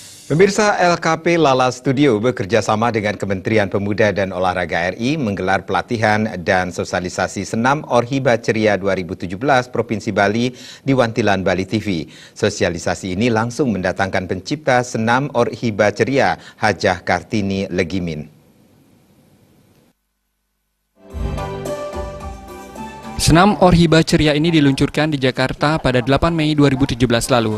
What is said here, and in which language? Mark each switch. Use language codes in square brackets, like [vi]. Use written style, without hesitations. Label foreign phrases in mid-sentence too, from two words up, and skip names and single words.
[id] Pemirsa, LKP Lala Studio bekerja sama dengan Kementerian Pemuda dan Olahraga RI menggelar pelatihan dan sosialisasi Senam Orhiba Ceria 2017 Provinsi Bali di Wantilan Bali TV. Sosialisasi ini langsung mendatangkan pencipta Senam Orhiba Ceria, Hajah Kartini Legimin. Senam Orhiba Ceria ini diluncurkan di Jakarta pada 8 Mei 2017 lalu.